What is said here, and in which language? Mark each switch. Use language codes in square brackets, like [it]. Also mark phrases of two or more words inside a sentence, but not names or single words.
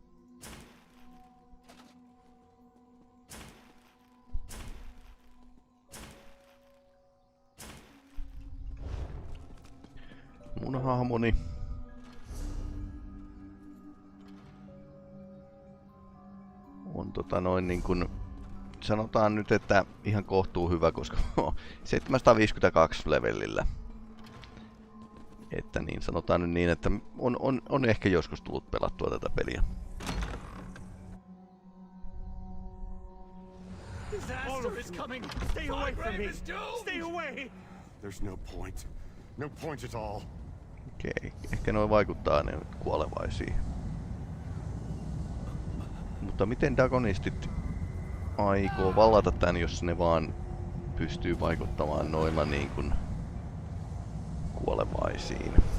[fi] Mun hahmoni on niin kun sanotaan nyt, että ihan kohtuu hyvä, koska 752 levelillä. Että niin, sanotaan nyt niin, että on ehkä joskus tullut pelattua tätä peliä. [en] Disaster is coming! Stay away from me! Stay away! There's no point. No point at all. [fi] Okei, ehkä noi vaikuttaa ne kuolevaisiin. Mutta miten Dagonistit aikoo vallata tän, jos ne vaan pystyy vaikuttamaan noilla niin kuin kuolevaisiin?